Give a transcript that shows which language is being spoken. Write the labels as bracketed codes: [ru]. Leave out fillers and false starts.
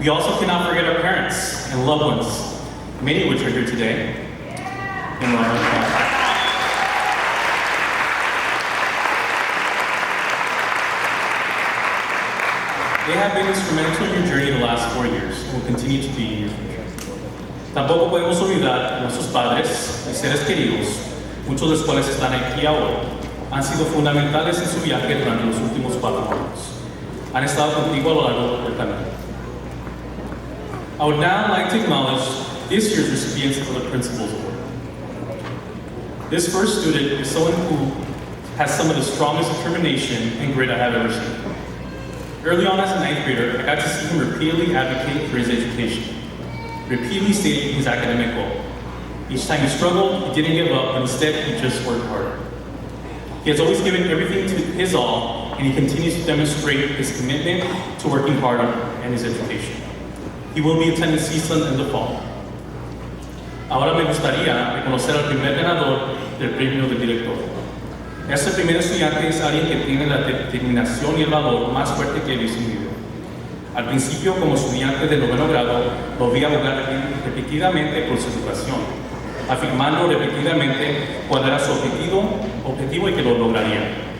[en] We also cannot forget our parents and loved ones, many of which are here today. They have been instrumental in your journey the last 4 years and will continue to be in your future. [es] Tampoco podemos olvidar a nuestros padres y seres queridos, muchos de los cuales están aquí ahora. Han sido fundamentales en su viaje durante los últimos 4 años. Han estado contigo a lo largo del camino. [en] I would now like to acknowledge this year's recipients of the Principal's Award. This first student is someone who has some of the strongest determination and grit I have ever seen. Early on as a 9th grader, I got to see him repeatedly advocate for his education, repeatedly stating his academic goal. Each time he struggled, he didn't give up, but instead he just worked harder. He has always given everything to his all, and he continues to demonstrate his commitment to working hard on his education. He will be attending CSUN in the fall. [es] Ahora me gustaría reconocer al primer ganador del premio del director. Este primer estudiante es alguien que tiene la determinación y el valor más fuerte que he visto en mi vida. Al principio, como estudiante de 9º grado, lo vi abogar repetidamente por su educación, afirmando repetidamente cuál era su objetivo y que lo lograría.